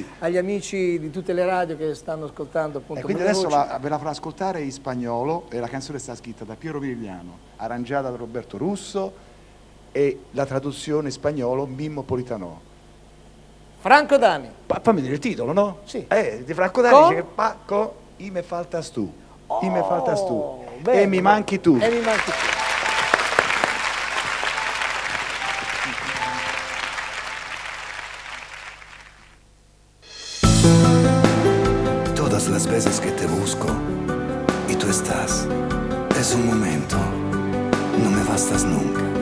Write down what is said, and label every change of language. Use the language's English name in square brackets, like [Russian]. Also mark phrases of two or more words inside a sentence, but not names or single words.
[Italian] Agli amici di tutte le radio che stanno ascoltando appunto. Quindi adesso ve la farò ascoltare in spagnolo e la canzone sta scritta da Piero Vigliano, arrangiata da Roberto Russo e la traduzione in spagnolo Mimmo Politano. Franco Dani. Fammi dire il titolo, no? Sì. Di Franco Dani dice che Paco, [Spanish] y me faltas tú. Y me faltas tú. [Italian] Bene, e mi manchi tu. E mi manchi tu. [Spanish] Las veces que te busco y tú estás, es un momento, no me bastas nunca.